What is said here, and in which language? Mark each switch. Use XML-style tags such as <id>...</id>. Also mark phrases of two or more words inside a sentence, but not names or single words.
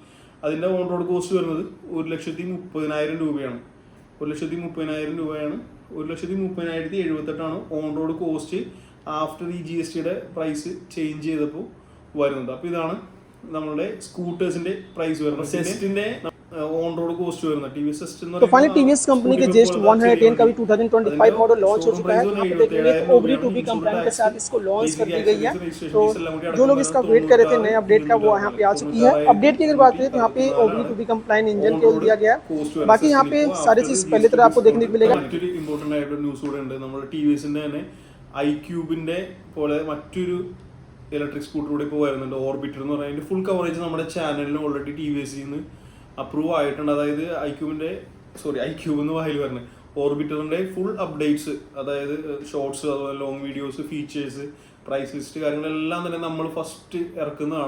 <ml>അതിൻ്റെ</ml> <en>on road cost</en> <ml>വരുന്നത് 1,30,30,000 രൂപയാണ്. 1,30,000 രൂപയാണ്. 1,30,078</ml> <en>on road cost after</en> <ml>ഈ GSTയുടെ</ml> <en>price change</en> <ml>ചെയ്തപ്പോൾ വരുന്നത്. അപ്പോൾ ഇതാണ് നമ്മളുടെ സ്കൂട്ടേഴ്സിന്റെ പ്രൈസ് വരുന്നത്. സെസ്റ്റിന്റെ</ml> <en>on road cost</en> <ml>വരുന്നത് TVS Zest എന്ന്</ml> <hi>तो फाइनली TVS कंपनी के Zest 110 का भी 2025</hi> <en>model launch</en> <hi>हो चुका है. आप देखेंगे</hi> <en>OBD to be compliant</en> <hi>के साथ इसको लॉन्च कर दी गई है. तो जो लोग इसका वेट कर रहे थे नए अपडेट का वो यहाँ पे आ चुकी है. अपडेट की अगर बात करें तो यहाँ पे</hi> <en>OBD to be compliant</en> <hi>इंजन को दिया गया है. बाकी यहाँ पे सारी चीज पहले तरह आपको देखने को मिलेगा.</hi> <ml>മറ്റൊരു ഇമ്പോർട്ടന്റ് ആയിട്ടുള്ള ന്യൂസ് കൂടെ ഉണ്ട്. നമ്മുടെ TVSന്റെ തന്നെ iQube പോലെ മറ്റൊരു</ml> <en>electric scooter</en> <ml>കൂടെ ഇപ്പോൾ വരുന്നുണ്ട്. ഓർബിറ്റർ എന്ന് പറയുന്നത്</ml> <en>full coverage</en> <ml>നമ്മുടെ ചാനലിന് ഓൾറെഡി TVSന്ന് അപ്രൂവ് ആയിട്ടുണ്ട്. അതായത് iQube എന്ന് വായിൽ വരുന്നത് ഓർബിറ്ററിന്റെ</ml> <en>full updates,</en> <ml>അതായത് ഷോർട്സ്, അതുപോലെ</ml> <en>long videos,</en> <ml>ഫീച്ചേഴ്സ്,</ml> <en>price list</en> <ml>കാര്യങ്ങളെല്ലാം തന്നെ നമ്മൾ ഫസ്റ്റ് ഇറക്കുന്നതാണ്.</ml>